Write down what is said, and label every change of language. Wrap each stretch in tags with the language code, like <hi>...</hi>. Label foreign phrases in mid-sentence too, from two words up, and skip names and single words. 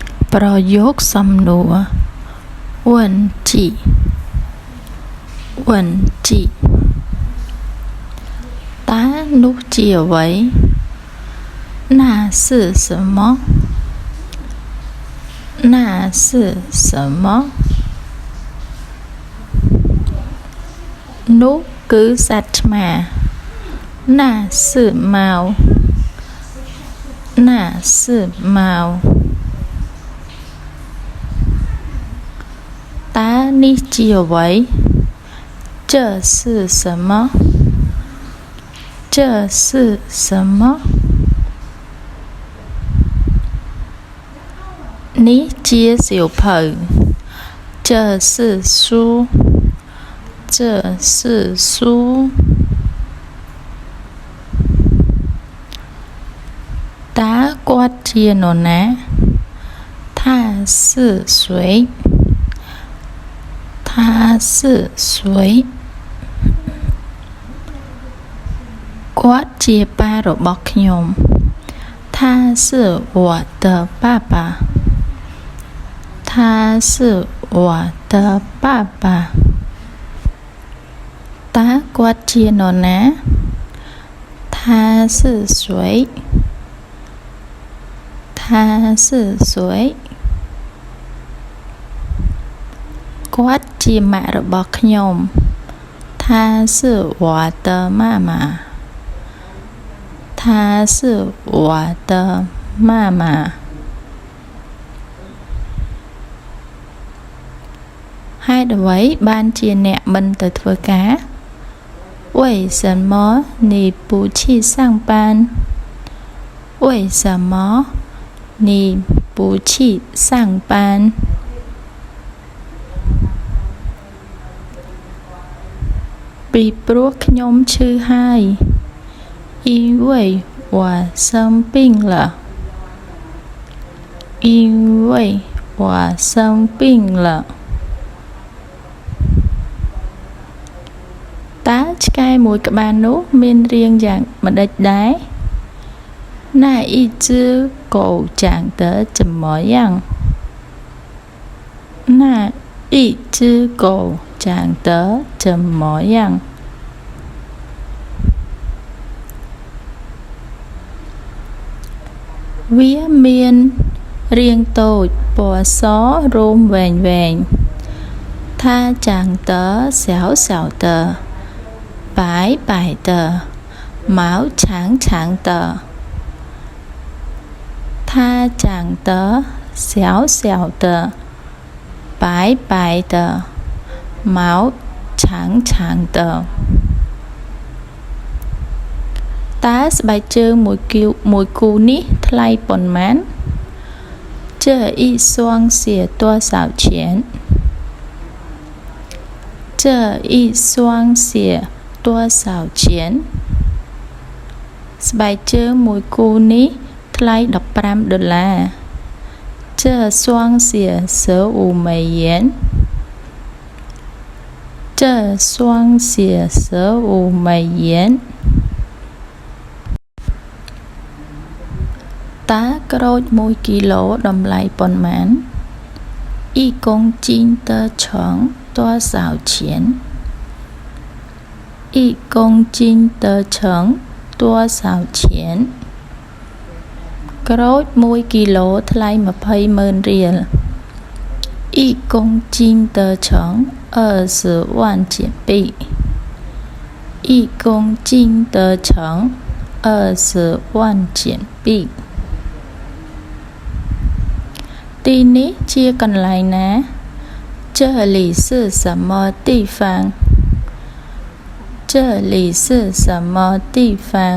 <km>ប្រយោគសំណួរ</km> <zh>问句问句</zh> <km>តើនោះជាអ្វី</km> <zh>那是什么那是什么</zh> <km>នោះគឺសត្វឆ្មា</km> <zh>那是猫那是猫</zh> <km>តើនេះជាអ្វី</km> <zh>这是什么这是什么</zh> <km>នេះជាសៀវភៅ</km> <zh>这是书这是书</zh> <km>តើគាត់ជានរណា</km> <zh>他是谁他是谁</zh> <km>គាត់ជាប៉ារបស់ខ្ញុំ</km> <zh>他是我的爸爸他是我的爸爸</zh> <km>តើគាត់ជានរណា</km> <zh>他是谁他是谁</zh> <km>គាត់ជាម៉ាក់របស់ខ្ញុំ</km> <zh>他是我的妈妈他是我的妈妈</zh> <km>ហេតុអ្វីបានជាអ្នកមិនទៅធ្វើការ</km> <zh>为什么你不去上班为什么你不去上班</zh> <km>ពីព្រោះខ្ញុំឈឺហើយ</km> <zh>因为我生病了因为我生病了</zh> <km>តើឆ្កែមួយក្បាលនោះមានរាងយ៉ាងម្ដេចដែរ</km> <zh>那一只狗长得怎么样那一只狗长得怎么样</zh> <km>វាមានរាងតូចពណ៌សរោមវែង</km> <zh>它长得小小的白白的毛长长的它长得小小的白白的毛长长的</zh> <km>តើស្បែកជើងមួយគូនេះថ្លៃប៉ុន្មាន</km> <zh>这一双鞋多少钱这一双鞋多少钱</zh> <km>ស្បែកជើងមួយគូនេះថ្លៃ$15</km> <zh>这双鞋15美元这双鞋15美元</zh> <km>តើក្រូច1គីឡូតម្លៃប៉ុន្មាន</km> <zh>一公斤的橙多少钱一公斤的橙多少钱</zh> <km>ក្រូច1គីឡូថ្លៃ200,000រៀល</km> <zh>一公斤的橙20万减币一公斤的橙20万减币</zh> <km>ទីនេះជាកន្លែងណា</km> <zh>这里是什么地方这里是什么地方</zh>